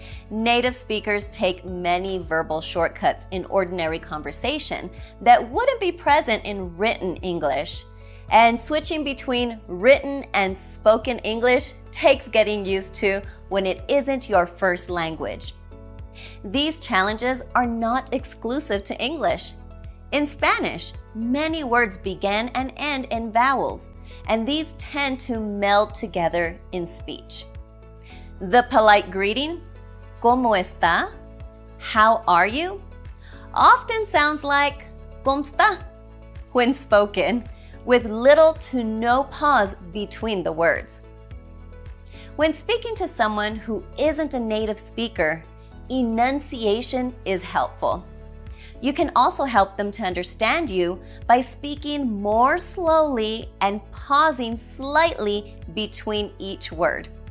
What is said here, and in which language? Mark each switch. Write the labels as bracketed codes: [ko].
[en] Native speakers take many verbal shortcuts in ordinary conversation that wouldn't be present in written English, and switching between written and spoken English takes getting used to when it isn't your first language. These challenges are not exclusive to English. In Spanish, many words begin and end in vowels, and these tend to meld together in speech. The polite greeting, [es] ¿Cómo está? [en] How are you? Often sounds like [es] ¿Cómo está? [en] When spoken, with little to no pause between the words. When speaking to someone who isn't a native speaker, enunciation is helpful. You can also help them to understand you by speaking more slowly and pausing slightly between each word.